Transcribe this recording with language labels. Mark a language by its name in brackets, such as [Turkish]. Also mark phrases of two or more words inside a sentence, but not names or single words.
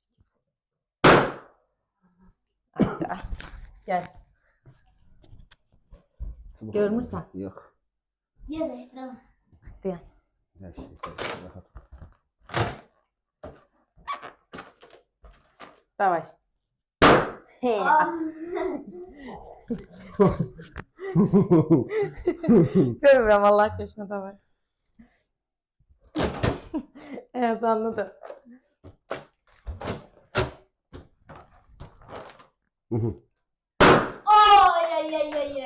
[Azerbaijani] Ayda. Gel. Görmürsən? [Turkish] Yok. Yemek tamam. Diyen. Ya işte, rahat. [Russian] Давай. [Azerbaijani] He, at. Görmürəm Allah aşkına davay. Heyecanlıdır. Ay ay ay ay ay.